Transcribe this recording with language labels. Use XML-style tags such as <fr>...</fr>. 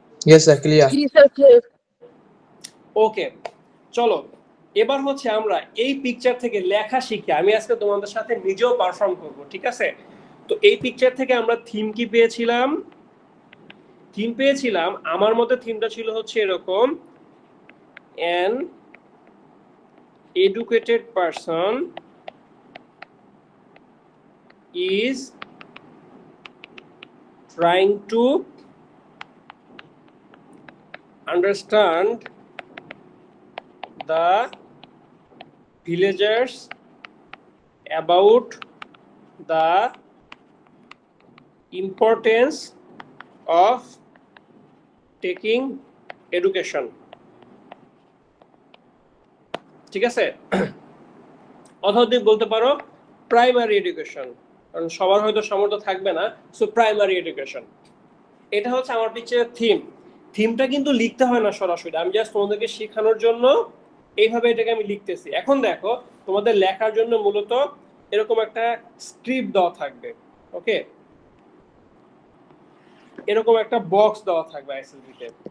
<en>Yes, sir, clear.</en> <bn>ওকে, চলো এবার হচ্ছে আমরা এই পিকচার থেকে লেখা শিখি। আমি আজকে তোমাদের সাথে নিজেও পারফর্ম করব, ঠিক আছে? তো এই পিকচার থেকে আমরা থিম কি পেয়েছিলাম? থিম পেয়েছিলাম আমার মতে থিমটা ছিল হচ্ছে এরকম:</bn> <en>an educated person is trying to understand the villagers about the importance of taking education,</en> <bn>ঠিক আছে? অথবা তুমি বলতে পারো প্রাইমারি এডুকেশন, কারণ সবার হয়তো সামর্থ্য থাকবে না। সো প্রাইমারি এডুকেশন, এটা হচ্ছে আমার পিকচারের থিম। থিমটা কিন্তু লিখতে হয় না সরাসরি, আমি জাস্ট তোমাদেরকে শেখানোর জন্য এইভাবে এটাকে আমি লিখতেছি। এখন দেখো তোমাদের লেখার জন্য মূলত এরকম একটা স্ক্রিপ্ট দেওয়া থাকবে, ওকে, এরকম একটা বক্স দেওয়া থাকবে আইএসএলভিতে।</bn>